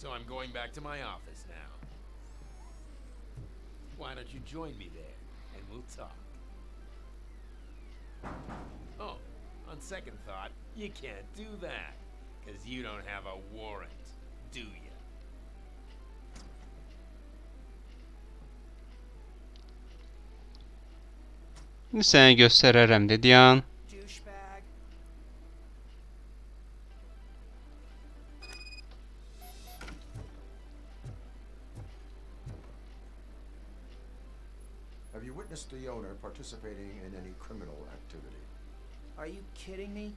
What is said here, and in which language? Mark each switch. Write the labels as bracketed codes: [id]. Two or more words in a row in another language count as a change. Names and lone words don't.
[en] So I'm going back to my office now. Why don't you join me there, and we'll talk. Oh, on second thought, you can't do that, 'cause you don't have a warrant, do you? [az] İndi sənə göstərərəm dedi yan. [en] Douchebag. Have you witnessed the owner participating in any criminal activity? Are you kidding me?